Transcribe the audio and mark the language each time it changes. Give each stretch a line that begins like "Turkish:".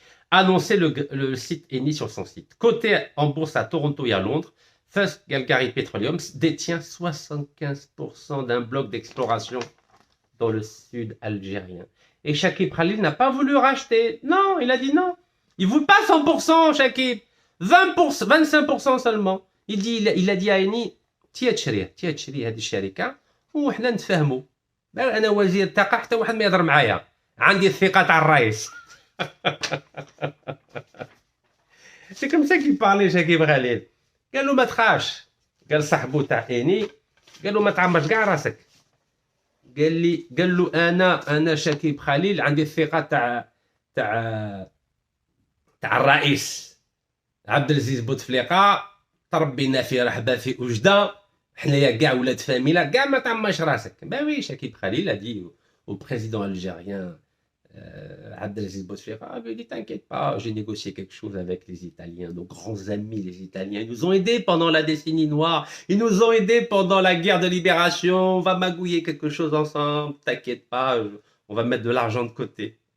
French: Annoncé le site Eni sur son site. Coté en bourse à Toronto et à Londres, First Calgary Petroleum détient 75% d'un bloc d'exploration dans le sud algérien. Et Chakib Khalil n'a pas voulu racheter. Non, il a dit non. Il ne veut pas 100%, Chakib. 20%, 25% seulement. Il a dit à Eni,
Arabic: تشري هذه الشركة وحنا نتفاهموا. أنا وزير الطاقة حتى واحد ما يهضر معايا. عندي الثقة تاع الرئيس.
French: C'est comme ça qu'il parlait Chakib Khalil.
Arabic: قال له ما تخافش. قال صاحبو تاع إني قال له ما تعمرش كاع راسك. قال له انا شكيب خليل عندي الثقه تاع الرئيس عبد العزيز بوتفليقه تربينا في رحبه في وجده حنايا كاع ولاد فاميلا كاع ما تعمرش راسك.
French: Ben oui, Chakib Khalil a dit au président algérien Abdelaziz Bouteflika, il dit t'inquiète pas, j'ai négocié quelque chose avec les Italiens, nos grands amis les Italiens, ils nous ont aidés pendant la décennie noire, ils nous ont aidés pendant la guerre de libération, on va magouiller quelque chose ensemble, t'inquiète pas, on va mettre de l'argent de côté.